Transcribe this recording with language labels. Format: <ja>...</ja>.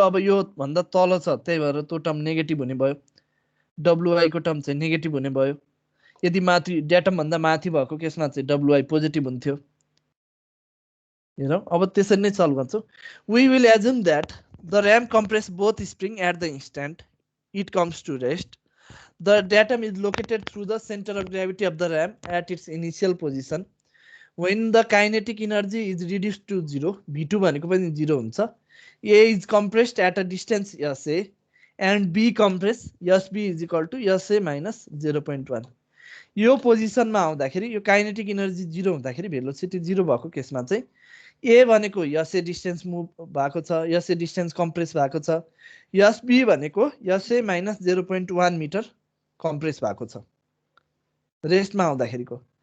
<ne>अब यो भन्दा तल छ त्यही भएर त्यो टर्म नेगेटिभ हुने भयो, WI को टर्म चाहिँ नेगेटिभ हुने भयो। यदि माथि डाटम भन्दा माथि भएको केसमा चाहिँ WI पोजिटिभ हुन्थ्यो। हेरौँ अब त्यसरी नै सल्भ गर्छौँ।</ne> <en>We will assume that the ram compress both spring at the instant it comes to rest. The datum is located through the center of gravity of the ram at its initial position. When the kinetic energy is reduced to 0, V2</en> <ne>भनेको पनि 0 हुन्छ,</ne> <en>A is compressed at a distance SA and B compressed SB is equal to SA minus 0.1.</en> <ne>यो पोजिसनमा आउँदाखेरि यो kinetic energy 0 हुँदाखेरि velocity 0 भएको केसमा चाहिँ A भनेको SA डिस्टेन्स मुभ भएको छ, SA डिस्टेन्स कम्प्रेस भएको छ, SB भनेको SA माइनस 0.1 मिटर कम्प्रेस भएको छ रेस्टमा आउँदाखेरिको।</ne>